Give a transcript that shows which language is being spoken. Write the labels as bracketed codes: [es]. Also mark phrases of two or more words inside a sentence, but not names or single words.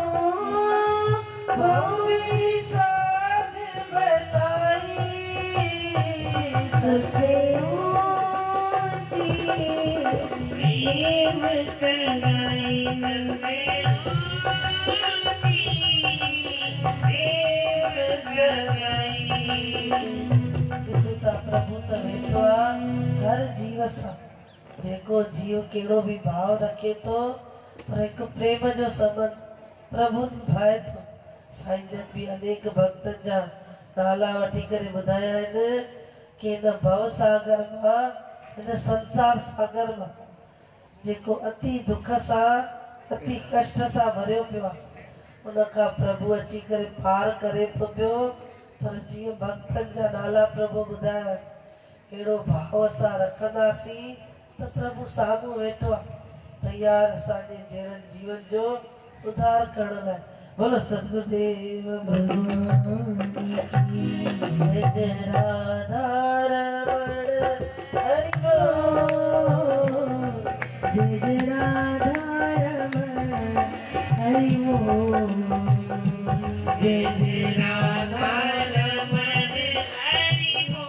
[hi] बहुविध साध बताई, सबसे ऊंची प्रेम सगाई, सबसे प्रेम सगाई। [sd] ॾिसो प्रभु त वेठो आहे हर जीव सां, जेको जीव कहिड़ो बि भाव रखे थो पर हिकु प्रेम जो संबंध प्रभु निभाए थो। साईं जन बि अनेक भक्तनि जा नाला वठी करे ॿुधाया आहिनि कि हिन भव सागर मां, हिन संसार सागर मां जेको अति दुख सां अति कष्ट सां भरियो पियो आहे, उनखां प्रभु अची करे पार करे थो पियो। पर जीअं भक्तनि जा नाला प्रभु ॿुधाया आहिनि, अहिड़ो भाव सां रखंदासीं त प्रभु साम्हूं वेठो आहे, तयार असांजे जहिड़नि जीवन जो उद्धार करण लाइ। [hi] बोलो सतगुरुदेव भगवान की जय। जय राधा रमण हरि बोल, जय जय राधा रमण हरि बोल, जय जय राधा रमण हरि